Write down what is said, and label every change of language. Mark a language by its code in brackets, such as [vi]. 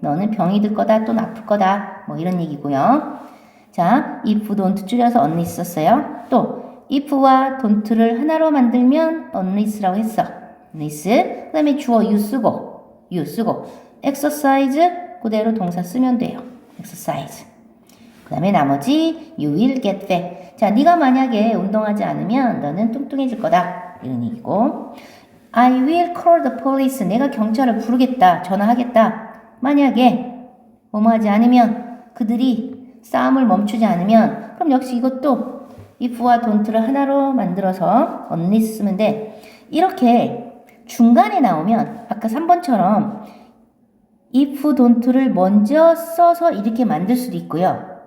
[ko] 너는 병이 들 거다 또는 아플 거다. 뭐 이런 얘기고요. 자, if, don't 줄여서 unless 썼어요. 또 if와 don't를 하나로 만들면 unless라고 했어. unless. 그 다음에 주어 you 쓰고 exercise 그대로 동사 쓰면 돼요. exercise. 그 다음에 나머지 [en] you will get fat. [ko] 자, 네가 만약에 운동하지 않으면 너는 뚱뚱해질 거다. 이런 얘기고 [en] I will call the police. [ko] 내가 경찰을 부르겠다. 전화하겠다. 만약에 뭐뭐 하지 않으면 그들이 싸움을 멈추지 않으면 그럼 역시 이것도 if와 don't를 하나로 만들어서 unless 쓰면 돼. 이렇게 중간에 나오면 아까 3번처럼 if, don't를 먼저 써서 이렇게 만들 수도 있고요.